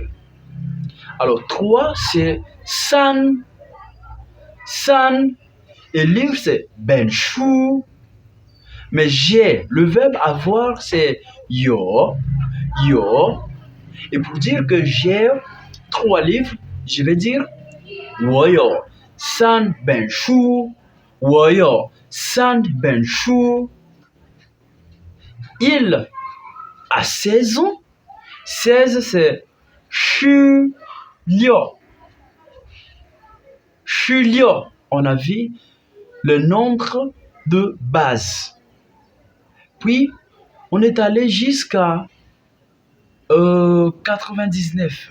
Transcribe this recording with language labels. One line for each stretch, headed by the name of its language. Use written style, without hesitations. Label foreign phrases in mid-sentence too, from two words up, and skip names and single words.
French: Alors, 3, c'est san. San. Et livre, c'est ben chou. Mais j'ai, le verbe avoir, c'est yo. Yo. Et pour dire que j'ai 3 livres, je vais dire
Chinese: 我有3本书。我有3本书。
French: Il a 16 ans. 16 c'est 16. 16. On a vu le nombre de base. Puis, on est allé jusqu'à 99.